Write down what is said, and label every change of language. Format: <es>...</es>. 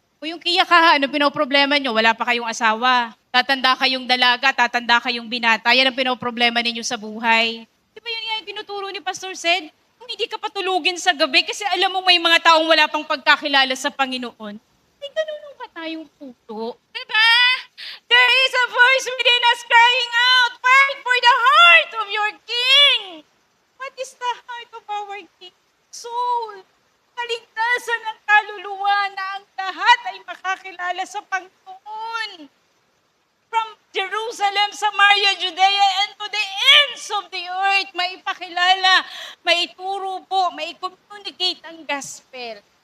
<tl>O yung kiyakaha, ano pinoproblema nyo? Wala pa kayong asawa. Tatanda kayong dalaga, tatanda kayong binata. Yan ang pinoproblema ninyo sa buhay. Di ba yun nga yung tinuturo ni Pastor Sed? Kung hindi ka patulugin sa gabi kasi alam mo may mga taong wala pang pagkakilala sa Panginoon. Ay, ganun ba tayong puto? Diba?</tl> <en>There is a voice within us crying out, fight for the heart of your King. What is the heart of our King? Soul.</en> <tl>Kaligtasan ng kaluluwa na ang lahat ay makakilala sa Panginoon.</tl> <en>From Jerusalem, Samaria, Judea, and to the ends of the earth,</en> <tl>maipakilala, maituro po, mai-communicate ang gospel.</tl>